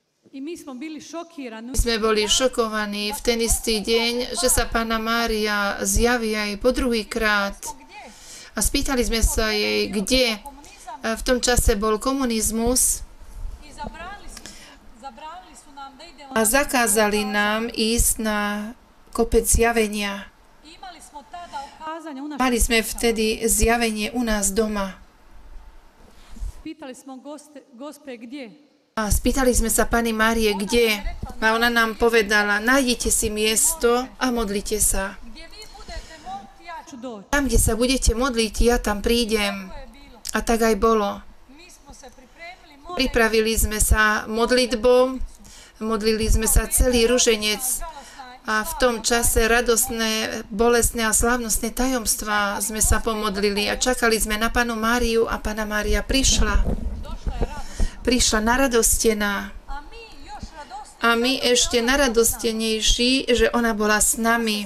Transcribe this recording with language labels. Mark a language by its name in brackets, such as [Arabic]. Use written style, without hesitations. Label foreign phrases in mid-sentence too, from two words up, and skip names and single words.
[Croatian] I mi smo bili šokirani. [Slovak] Sme boli šokovaní v ten istý deň, že sa Panna Mária zjaví aj po druhýkrát. A spýtali sme sa jej, kde v tom čase bol komunizmus [Croatian] I zabranili su nam da idemo. [Slovak] a zakázali nám ísť na kopec zjavenia. [Croatian] Imali smo tada ukazanja u našem. [Slovak] Mali sme vtedy zjavenie u nás doma. [Croatian] Pitali smo gospe gdje? [Slovak] A spýtali sme sa Panny Márie, kde? A ona nám povedala, nájdite si miesto a modlite sa. [Croatian] Gdje vi budete moliti, ja ću doći. [Slovak] Tam, kde sa budete modliť, ja tam prídem. [Croatian] To je bilo. [Slovak] A tak aj bolo. [Croatian] Mi smo se pripremili, [Slovak] Pripravili sme sa modlitbou, modlili sme sa celý ruženec a v tom čase radostné, bolestné a slávnostné tajomstvá sme sa pomodlili a čakali sme na Pannu Máriu a Panna Mária prišla. Prišla naradostená a my ešte naradostenejší, že ona bola s nami.